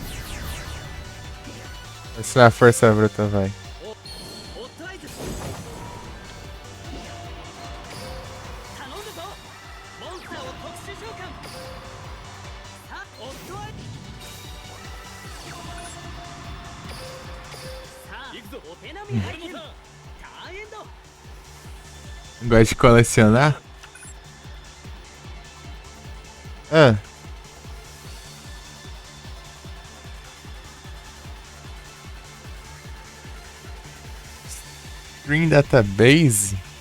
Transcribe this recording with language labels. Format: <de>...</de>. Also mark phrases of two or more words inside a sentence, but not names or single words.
<pt>Esse na força bruta, vai.</pt> <ja>オットアイズ頼んだぞモンスターを特殊召喚さあオットアイズさあ行くぞお手並み拝見ターンエンド</ja> <pt>Gosta de colecionar? Ah.</pt> <en>String Database?</en>